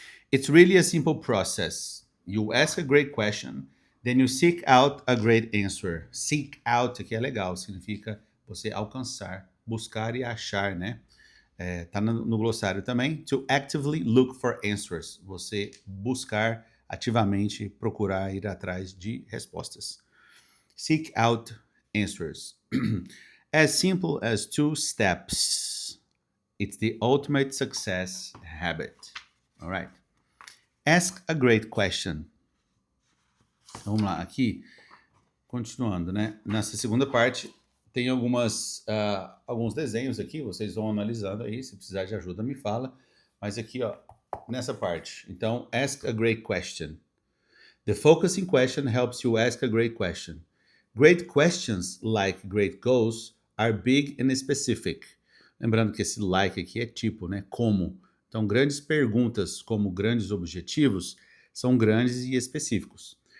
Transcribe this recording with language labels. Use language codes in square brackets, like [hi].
[en] It's really a simple process. You ask a great question, then you seek out a great answer. [pt] Seek out aqui é legal, significa você alcançar, buscar e achar, né? Tá no glossário também. [en] To actively look for answers. [pt] Você buscar ativamente, procurar ir atrás de respostas. [en] Seek out answers. As simple as 2 steps. It's the ultimate success habit. All right. Ask a great question. [pt] Vamos lá, aqui, continuando, né? Nessa segunda parte, tem alguns desenhos aqui, vocês vão analisando aí, se precisar de ajuda, me fala. Mas aqui, ó, nessa parte. Então, [en] ask a great question. The focusing question helps you ask a great question. Great questions, like great goals, are big and specific. [pt] Lembrando que esse like aqui é tipo, né? Como. Então, grandes perguntas como grandes objetivos são grandes e específicos.